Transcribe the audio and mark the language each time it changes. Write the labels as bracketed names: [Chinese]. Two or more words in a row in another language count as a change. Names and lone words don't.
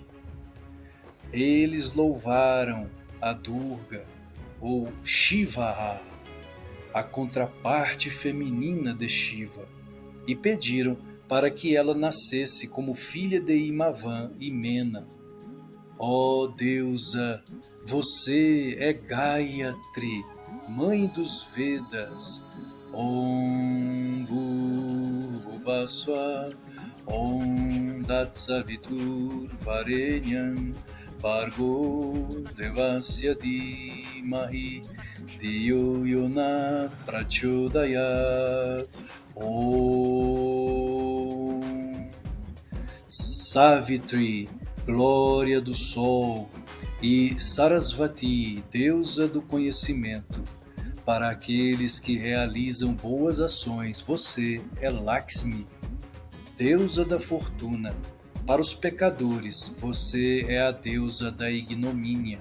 [Portuguese] Eles louvaram a Durga, ou Shiva, a contraparte feminina de Shiva, e pediram para que ela nascesse como filha de Imavan e Mena. Ó deusa, você é Gayatri, mãe dos Vedas. [Sanskrit] ॐ भूर्भुवःस्वः ॐ तत्सवितुर् वरेण्यं भर्गो देवस्य धीमहि धियो यो नः प्रचोदयात्. [Portuguese] Om Savitri, glória do sol, e Sarasvati, deusa do conhecimento. Para aqueles que realizam boas ações, você é Lakshmi, deusa da fortuna. Para os pecadores, você é a deusa da ignomínia.